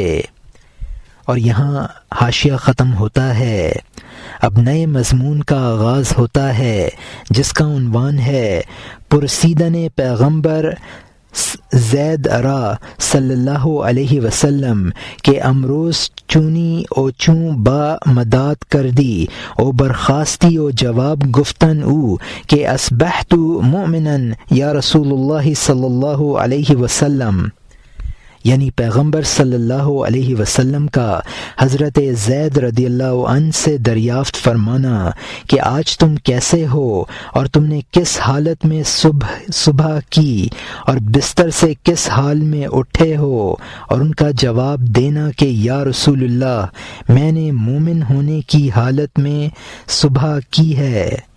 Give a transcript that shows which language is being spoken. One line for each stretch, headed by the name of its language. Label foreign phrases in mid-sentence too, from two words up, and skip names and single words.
Urdu: اور یہاں حاشیہ ختم ہوتا ہے۔ اب نئے مضمون کا آغاز ہوتا ہے جس کا عنوان ہے
Persian: پرسیدن پیغمبر زید ارا صلی اللہ علیہ وسلم کہ امروز چونی او چوں با مداد کردی او برخاستی او جواب گفتن او کہ
Arabic: اصبحت مؤمنا یا رسول اللہ صلی اللہ علیہ
Urdu: وسلم، یعنی پیغمبر
Arabic: صلی اللہ علیہ وسلم
Urdu: کا حضرت زید
Arabic: رضی اللہ عنہ
Urdu: سے دریافت فرمانا کہ آج تم کیسے ہو اور تم نے کس حالت میں صبح کی اور بستر سے کس حال میں اٹھے ہو، اور ان کا جواب دینا کہ
Arabic: یا رسول اللہ
Urdu: میں نے مومن ہونے کی حالت میں صبح کی ہے۔